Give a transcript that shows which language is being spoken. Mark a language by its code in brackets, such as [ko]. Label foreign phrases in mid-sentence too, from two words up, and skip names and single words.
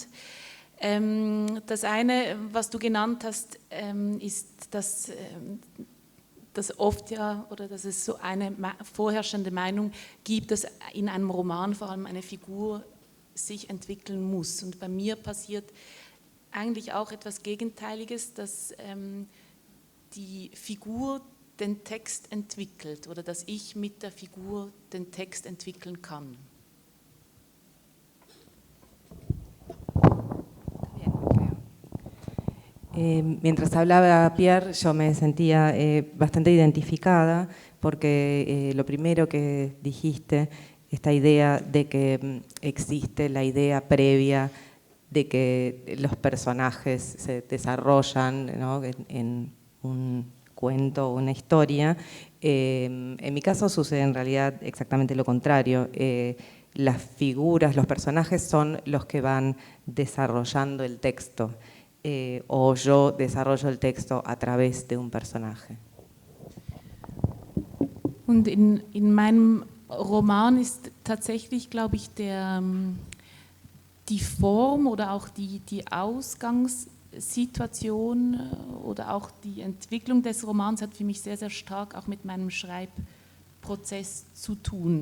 [de] Das eine, was du genannt hast, ist, dass oft ja, oder dass es so eine vorherrschende Meinung gibt, dass in einem Roman vor allem eine Figur sich entwickeln muss. Und bei mir passiert eigentlich auch etwas Gegenteiliges, dass die Figur den Text entwickelt oder dass ich mit der Figur den Text entwickeln kann. [es] Mientras hablaba Pierre, yo me sentía bastante identificada, porque lo primero que dijiste, esta idea de que existe la idea previa de que los personajes se desarrollan, ¿no?, en un cuento o una historia. En mi caso sucede en realidad exactamente lo contrario. Las figuras, los personajes son los que van desarrollando el texto, o yo desarrollo el texto a través de un personaje. [de] Und in meinem Roman ist tatsächlich, glaube ich, die Form oder auch die Ausgangssituation oder auch die Entwicklung des Romans hat für mich sehr, sehr stark auch mit meinem Schreibprozess Prozess zu tun.